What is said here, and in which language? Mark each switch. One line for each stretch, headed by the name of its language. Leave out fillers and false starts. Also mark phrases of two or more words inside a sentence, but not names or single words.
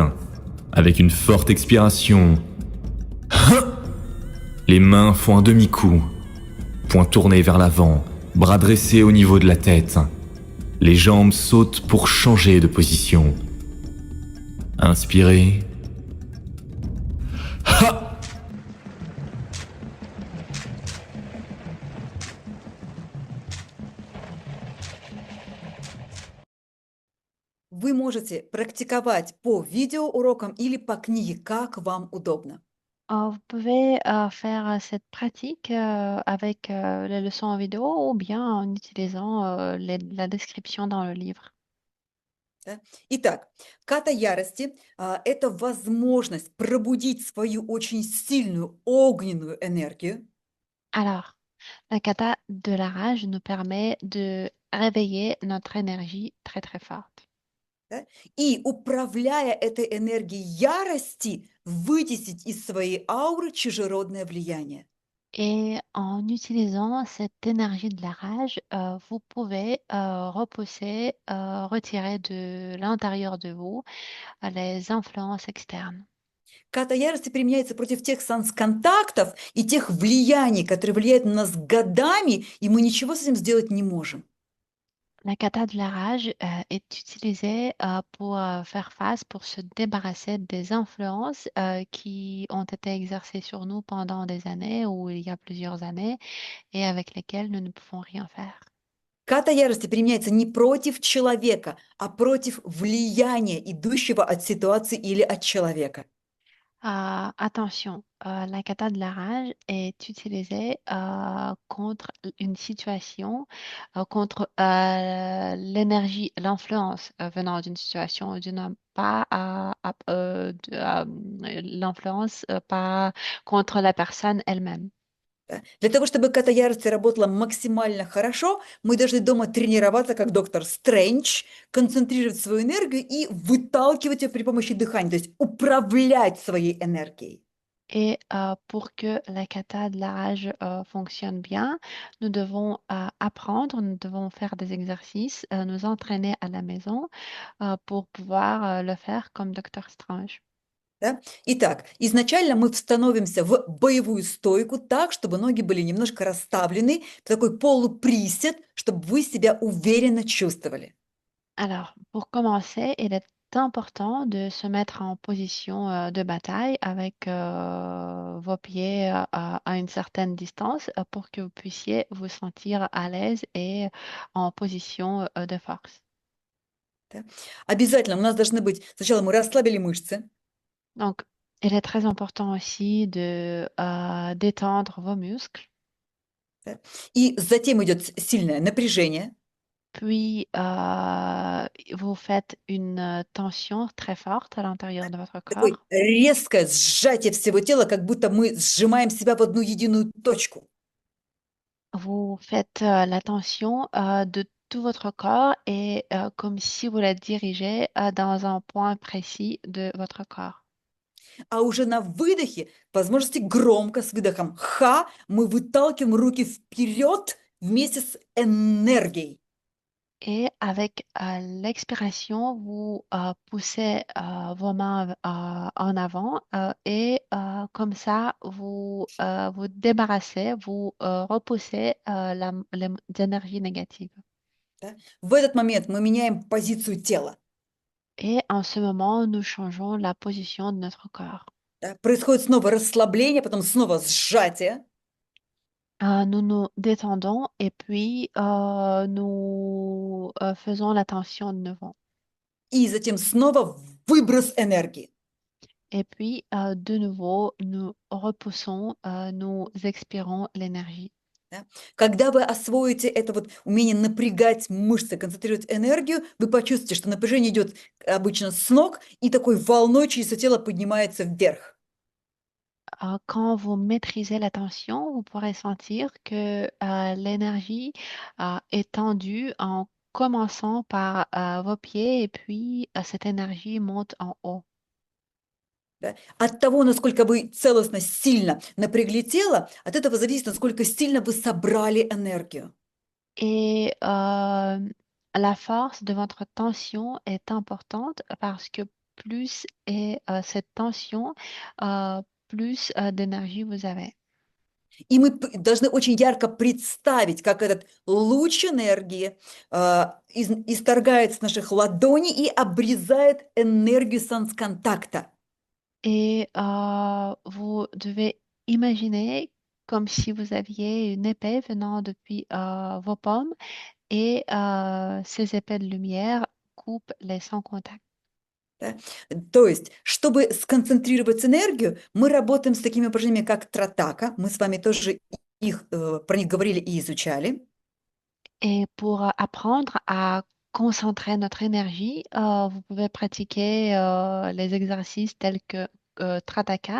French: Avec une forte expiration, les mains font un demi-coup. Poing tourné vers l'avant, bras dressés au niveau de la tête. Les jambes sautent pour changer de position. Inspirez.
Russian: Вы можете практиковать по видеоурокам или по книге, как вам удобно.
French: Vous pouvez faire cette pratique avec les leçons en vidéo ou bien en utilisant la description dans le livre.
Russian: Да? Итак, ката ярости это возможность пробудить свою очень сильную огненную энергию.
French: Alors, la kata de la rage nous permet de réveiller notre énergie très très forte.
Russian: Да? И управляя этой энергией ярости, вытеснить из своей ауры чужеродное влияние.
French: Et en utilisant cette énergie de la rage, vous pouvez repousser, retirer de l'intérieur de vous les influences externes.
Russian: Ката ярости применяется против тех сансконтактов и тех влияний, которые влияют на нас годами, и мы ничего с этим сделать не можем.
French: La kata de la rage est utilisée pour faire face, pour se débarrasser des influences qui ont été exercées sur nous pendant des années ou il y a plusieurs années et avec lesquelles nous ne pouvons rien faire.
Russian: Ката ярости применяется не против человека, а против влияния, идущего от ситуации или от человека.
French: Attention, la kata de la rage est utilisée contre une situation, contre l'énergie, l'influence venant d'une situation ou d'une pas l'influence pas contre la personne elle-même.
Russian: Да. Для того, чтобы ката ярости работала максимально хорошо, мы должны дома тренироваться, как доктор Стрэндж, концентрировать свою энергию и выталкивать ее при помощи дыхания, то есть управлять своей энергией.
French: Et pour que la kata de la rage fonctionne bien, nous devons apprendre, nous devons faire des exercices, nous entraîner à la maison pour pouvoir le faire comme Docteur Strange.
Russian: Да? Итак, изначально мы становимся в боевую стойку так, чтобы ноги были немножко расставлены, такой полуприсед, чтобы вы себя уверенно чувствовали.
French: Alors, pour commencer, il est important de se mettre en position de bataille avec vos pieds à une certaine distance pour que vous puissiez vous sentir à l'aise et en position de force.
Russian: Да? Обязательно у нас должны быть, сначала мы расслабили мышцы,
French: Donc, il est très important aussi de détendre vos muscles.
Russian: да? И затем идет сильное напряжение,
French: Puis, vous faites une tension très forte à l'intérieur de votre
Russian: такое
French: corps.
Russian: резкое сжатие всего тела, как будто мы сжимаем себя в одну единую точку.
French: Vous faites la tension de tout votre corps et comme si vous la dirigez dans un point précis de votre corps.
Russian: А уже на выдохе, по возможности громко, с выдохом «ха», мы выталкиваем руки вперед вместе с энергией.
French: Et avec l'expiration, vous poussez vos mains en avant et comme ça, vous débarrassez, vous repoussez les énergies négatives.
Russian: Да? В этот момент мы меняем позицию тела.
French: Et en ce moment, nous changeons la position de notre corps.
Russian: Да? Происходит снова расслабление, потом снова сжатие.
French: Nous nous détendons et puis nous faisons la tension de nouveau.
Russian: И затем снова выброс энергии.
French: Et puis, de nouveau, nous repoussons, nous expirons l'énergie.
Russian: Да? Когда вы освоите это вот умение напрягать мышцы, концентрировать энергию, вы почувствуете, что напряжение идет обычно с ног и такой волной через все тело поднимается вверх.
French: Quand vous maîtrisez la tension, vous pourrez sentir que l'énergie est tendue en commençant par vos pieds et puis cette énergie monte en haut.
Russian: Да? От того, насколько вы целостно, сильно напрягли тело, от этого зависит, насколько сильно вы собрали энергию.
French: Et la force de votre tension est importante parce que plus est cette tension, plus d'énergie vous avez.
Russian: И мы должны очень ярко представить, как этот луч энергии исторгает с наших ладоней и обрезает энергию сансконтакта.
French: Et vous devez imaginer comme si vous aviez une épée venant depuis vos pommes et ces épées de lumière coupent les sans contact.
Russian: Да? То есть, чтобы сконцентрировать энергию, мы работаем с такими упражнениями, как тратака. Мы с вами тоже про них говорили и изучали.
French: Et pour apprendre à concentrer notre énergie, vous pouvez pratiquer les exercices tels que Trataka.